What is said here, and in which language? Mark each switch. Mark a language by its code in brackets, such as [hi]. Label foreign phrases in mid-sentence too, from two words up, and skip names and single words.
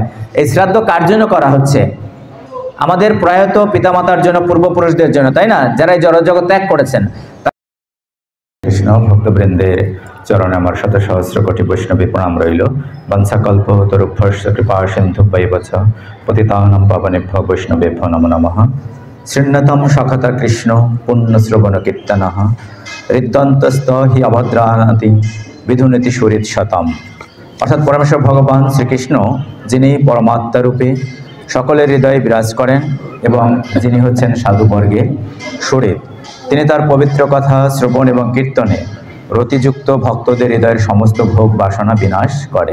[bn] এই শ্রাদ্ধ কার জন্য করা হচ্ছে? আমাদের প্রয়াত পিতামাতার জন্য, পূর্বপুরুষদের জন্য, তাই না? যারা এই জড়জগৎ ত্যাগ করেছেন। কৃষ্ণ ভক্তবৃন্দের চরণে আমার শত সহস্র কোটি বৈষ্ণবী প্রণাম রইল। [sa] বংশাকল্পতরুভ্যশ্চ কৃপা সিন্ধুভ্যৈব চ পতিতানাং পাবনেভ্যো বৈষ্ণবেভ্যো নমো নমঃ। শৃণ্যতম সখতা কৃষ্ণ পুণ্যশ্রবণ কীর্তনঃ হৃদ্যন্তস্থ হি অভদ্রানাতি বিধুনীতি সুহৃৎশতম। [bn] অর্থাৎ পরমেশ্বর ভগবান শ্রীকৃষ্ণ, যিনি পরমাত্মা রূপে সকলের হৃদয়ে বিরাজ করেন এবং যিনি হচ্ছেন সাধুবর্গের সুহৃৎ, তিনি তার পবিত্র কথা শ্রবণ এবং কীর্তনে রতিযুক্ত ভক্তদের হৃদয়ের সমস্ত ভোগ বাসনা বিনাশ করে।